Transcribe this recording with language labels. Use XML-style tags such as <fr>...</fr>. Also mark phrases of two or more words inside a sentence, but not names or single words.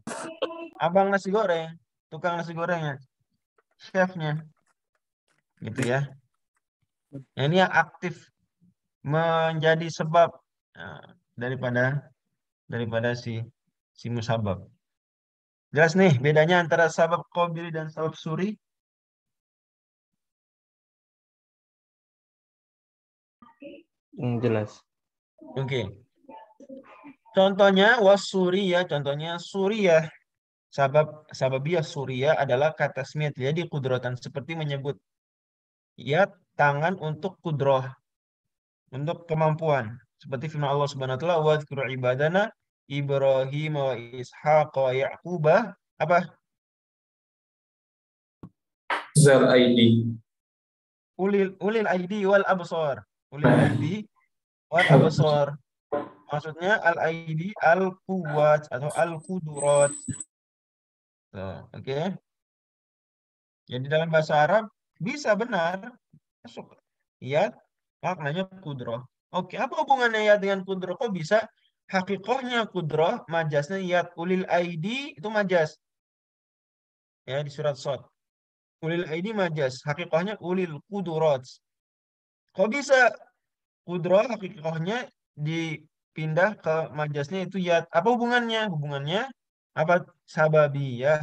<id>Abang nasi goreng, tukang nasi gorengnya, chefnya, gitu ya. Nah, ini yang aktif menjadi sebab nah, daripada si musabab. Jelas nih bedanya antara</id> <ar>سبب قابلي</ar> <id>dan</id> <ar>سبب صوري?</ar> <id>Jelas. Oke. Contohnya wasuriyah, contohnya suriyah.</id> <ar>سببية صورية</ar> <id>adalah kata tasmiyah jadi kudratan seperti menyebut ya tangan untuk kudroh, untuk kemampuan. Seperti firman Allah</id> <ar>سبحانه وتعالى, "واذكر عبادنا إبراهيم وإسحاق ويعقوب."</ar> <id>Apa? Zal ID.</id> <ar>أولي الأيدي والأبصار. أولي الأيدي والأبصار.</ar> <id>Maksudnya</id> <ar>الأيدي القوة</ar> <id>atau</id> <ar>القدرات.</ar> <id>Oke. Jadi dalam bahasa Arab bisa benar masuk. Iya, maknanya kudroh. Oke, apa hubungannya ya dengan kudroh? Kok bisa hakikohnya kudroh, majasnya yat</id> <ar>أولي الأيدي</ar> <id>itu majas. Ya di surat Shad.</id> <ar>أولي الأيدي</ar> <id>majas, hakikohnya</id> <ar>أولي القدرات.</ar> <id>Kok bisa kudroh hakikohnya dipindah ke majasnya itu yat? Apa hubungannya? Hubungannya apa? Sababiyah.</id>